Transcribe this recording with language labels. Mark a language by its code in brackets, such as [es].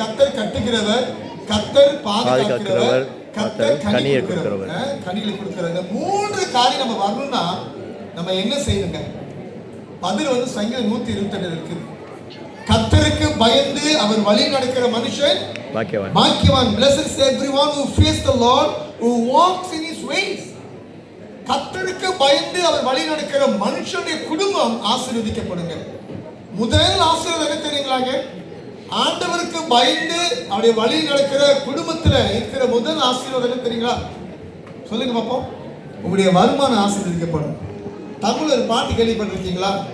[ta] கர்த்தர் கட்டுகிறவர், கர்த்தர் பாதுகாக்கிறவர், கர்த்தர் கனியை கொடுக்கிறவர். கனிகளை கொடுக்கிறவர். இந்த 3 காரியம் நம்ம வரணும்னா நம்ம என்ன செய்யணுங்க? பதில் வந்து சங்கீதம் 128 இருக்குது. கர்த்தருக்கு பயந்து அவர் வழி நடக்கிற மனுஷன் பாக்கியவான். [en] Blessed is everyone who fears the Lord, who walks in his ways. [ta] கர்த்தருக்கு பயந்து அவர் வழி நடக்கிற மனுஷனுடைய குடும்பம் ஆசீர்வதிக்கப்படுங்க. முதல் ஆசீர்வாதம் என்ன தெரியுங்களாங்க? ஆண்டவருக்கு பயந்து அவருடைய வழி நடக்கிற குடும்பத்துல இருக்கிற முதல் ஆசீர்வாதம் என்ன தெரியுங்களா? சொல்லுங்க பாப்போம். உங்களுடைய வருமானம் ஆசீர்வதிக்கப்படும். தமிழ் ஒரு பாட்டு கேள்விப்பட்டிருக்கீங்களா?